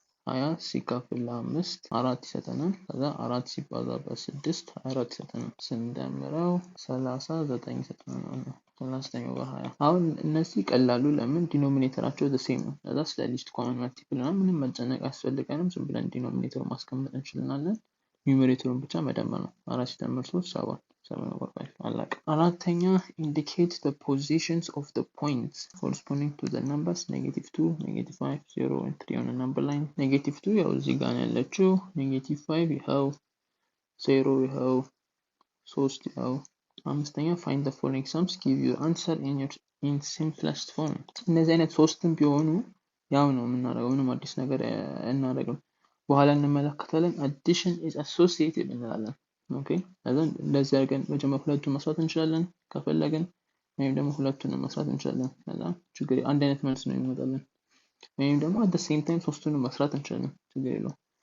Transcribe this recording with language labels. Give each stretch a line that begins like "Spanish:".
Amharic: 20 ሲካፈል ለ5 4 ይሰጠናል። ከዛ 4 ሲባዛ በ6 24 ይሰጠናል። ስንደምረው 39 ይሰጠናል። 39/20 አሁን እነዚህ ቀላሉ ለምን ዲኖሚኔተራቸው
English: the same
Amharic: ነው። ከዛ ስለ ሊስት ኮመን መልቲፕል እና ምንም መጨነቅ አያስፈልገንም። ዝም ብለን ዲኖሚኔተሩን ማስቀመጥ እንችላለን። ኒውሜሬተሩን ብቻ መደመር ነው። 4 ሲደመር 3 7/5 አለቀ። አራተኛ
English: indicate the positions of the points corresponding to the numbers -2 -5 0 and 3 on a number line.
Amharic: -2 ያው እዚህ ጋር ነው ያለችው። -5 ይኸው 0 ይኸው 3 ይኸው። አምስተኛ
English: find the following sums give your answer in simplest form.
Amharic: እነዚህ አይነት ሶስትም ቢሆኑ ያው ነው የምናደርገው። ምንም አዲስ ነገር እናደርግም። በኋላ እንመለከታለን።
English: addition is associated
Amharic: እንላለን። ኦኬ አሁን እንደዚህ አድርገን መጀመሪያ ሁለቱን መስራት እንችላለን ከፈለግን ወይም ደግሞ ሁለቱን መስራት እንችላለን። ከዛ ችግር አንድ አይነት መልስ ነው የሚመጣልን። ወይም ደግሞ
English: at the same time
Amharic: ሶስቱን መስራት እንችላለን ችግር የለውም።